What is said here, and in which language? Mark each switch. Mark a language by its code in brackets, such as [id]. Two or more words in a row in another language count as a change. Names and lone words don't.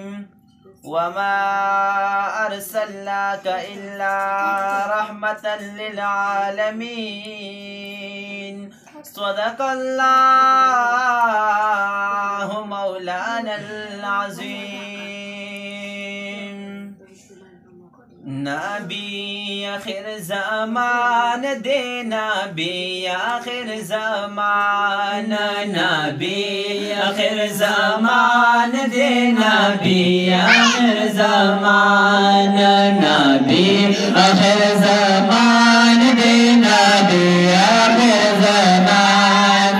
[ar] وما أرسلناك إلا رحمة للعالمين. صدق الله مولانا العظيم. [pa] نبی آخر زمان دے، نبی آخر زمان، نبی آخر زمان دے، نبی آخر زمان، نبی آخر زمان دے، نبی آخر زمان.